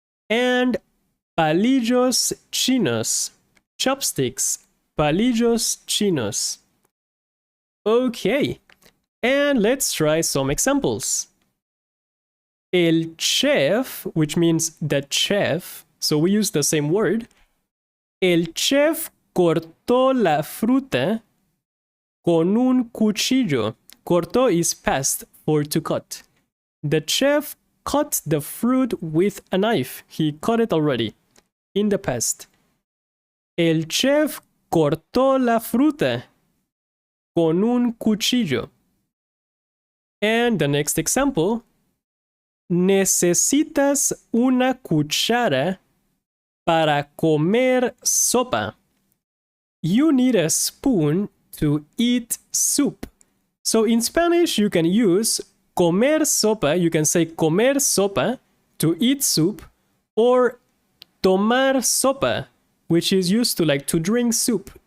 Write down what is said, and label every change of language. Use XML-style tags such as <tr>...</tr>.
<es>And palillos chinos, chopsticks, palillos chinos.</es> <en>Okay, and let's try some examples. El chef, which means the chef, so we use the same word.</en> <es>El chef cortó la fruta con un cuchillo.</es> <en>Cortó is past for to cut. The chef cut the fruit with a knife. He cut it already in the past.</en> <es>El chef cortó la fruta con un cuchillo.</es> <en>And the next example.</en> <es>Necesitas una cuchara para comer sopa.</es> <en>You need a spoon to eat soup. So in Spanish, you can use</en> <es>comer sopa.</es> <en>You can say</en> <es>comer sopa</es> <en>to eat soup, or</en> <es>tomar sopa,</es> <en>which is used to like to drink soup.</en>